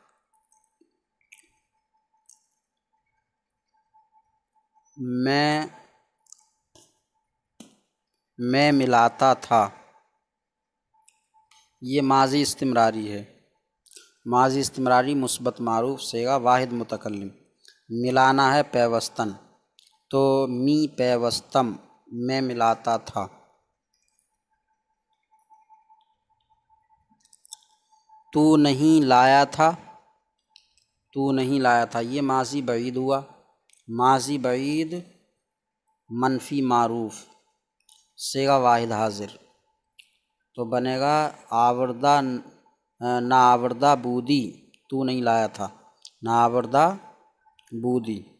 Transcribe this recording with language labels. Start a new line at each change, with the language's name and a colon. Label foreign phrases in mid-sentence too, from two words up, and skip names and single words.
Urdu: میں ملاتا تھا، یہ ماضی استمراری ہے، ماضی استمراری مثبت معروف صیغہ واحد متکلم۔ ملانا ہے پیوستن، تو
Persian: می پیوستم،
Urdu: میں ملاتا تھا۔ تو نہیں لایا تھا، تو نہیں لایا تھا، یہ ماضی بعید ہوا، ماضی بعید منفی معروف صیغہ واحد حاضر، تو بنے گا
Persian: آوردہ نہ آوردہ بودی،
Urdu: تو نہیں لایا تھا،
Persian: نہ آوردہ بودی۔